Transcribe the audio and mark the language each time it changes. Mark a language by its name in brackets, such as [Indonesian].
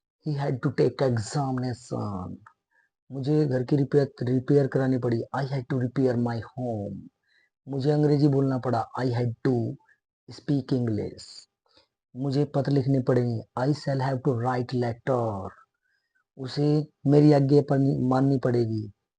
[English] He had to take examination. [Hindi] मुझे घर की रिपेयर करानी पड़ी। [English] I had to repair my home. [Hindi] मुझे अंग्रेजी बोलना पड़ा। [English] I had to speak English. [Hindi] मुझे पत्र लिखने पड़ेंगे। [English] I shall have to write letter. [Hindi] उसे मेरी आज्ञा माननी पड़ेगी।